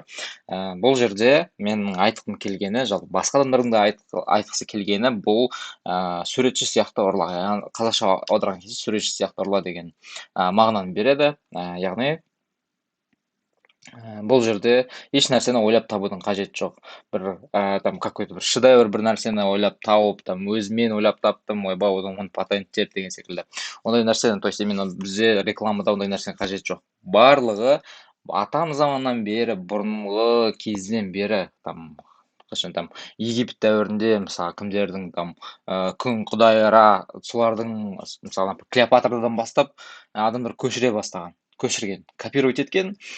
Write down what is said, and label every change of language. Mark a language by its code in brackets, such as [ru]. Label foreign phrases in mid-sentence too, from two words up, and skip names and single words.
[kk] Бұл жерде менің айтқым келгені, жалпы басқа адамдардың да айтқысы келгені, бұл суретші сияқты ұрла. Қазақша аударған кезде суретші сияқты ұрла деген мағынаны береді. Яғни бұл жерде еш нәрсені ойлап табудың қажеті жоқ. [ru] Там какой-то [kk] бір шедевр бір нәрсені ойлап тауып, там өзімен ойлап таптым, ойбай одан оны патенттеп деген секілді. Ондай нәрсені, [ru] то есть именно [kk] бізде рекламада ондай нәрсенің қажеті жоқ. Барлығы атам заманнан бері, бұрынғы кезден бері, там Египет дәуірінде мысалы кімдердің там күн құдайы Ра, солардың мысалы Клеопатрадан бастап адамдар көшірген, копировать еткен.